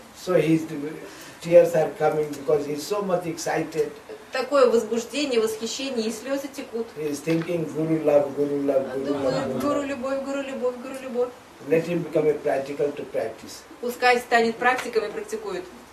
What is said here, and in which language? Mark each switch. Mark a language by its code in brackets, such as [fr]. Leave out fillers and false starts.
[en] So his tears are coming because he is so much excited. [ru] Такое возбуждение, восхищение, и слезы текут. [en] He is thinking Guru love, Guru love, Guru love. [ru] Думает, гуру любовь, гуру любовь, гуру любовь. [en] Let him become a practical to practice. [ru] Пускай станет практиком и практикует.